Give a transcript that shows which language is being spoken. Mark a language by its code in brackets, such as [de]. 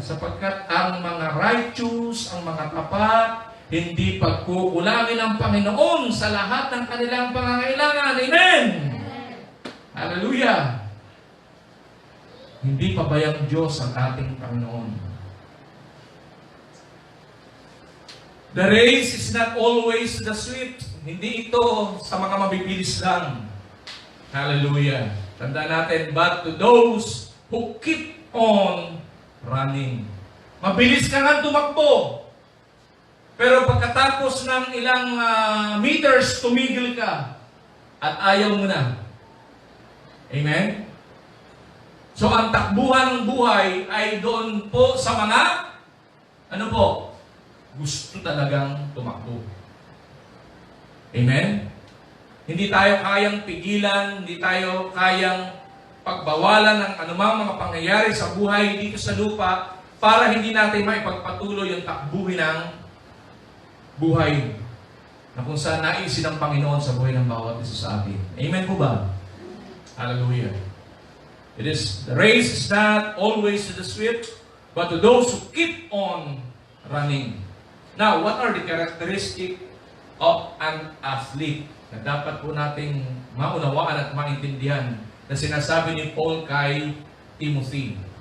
[tl] Sapagkat ang mga righteous, ang mga tapat, hindi pagkukulangin ng Panginoon sa lahat ng kanilang pangangailangan. Amen! Hallelujah! Hindi pabayang Diyos ang ating Panginoon. [en] The race is not always the swift. [tl] Hindi ito sa mga mabibilis lang. Hallelujah. Tandaan natin, [en] but to those who keep on running. [tl] Mabilis ka nga tumakbo. Pero pagkatapos ng ilang meters, tumigil ka. At ayaw mo na. Amen? So, ang takbuhan ng buhay ay doon po sa mga, gusto talagang tumakbo. Amen? Hindi tayo kayang pigilan, hindi tayo kayang pagbawalan ng anumang mga pangyayari sa buhay dito sa lupa para hindi natin maipagpatuloy yung takbuhin ng buhay na kung saan naisin ng Panginoon sa buhay ng bawat isa sa atin. Amen po ba? Hallelujah. [en] The race is not always to the swift, but to those who keep on running. Now, what are the characteristics of an athlete [tl] na dapat po nating maunawaan at maintindihan na sinasabi ni Paul kay Timothy?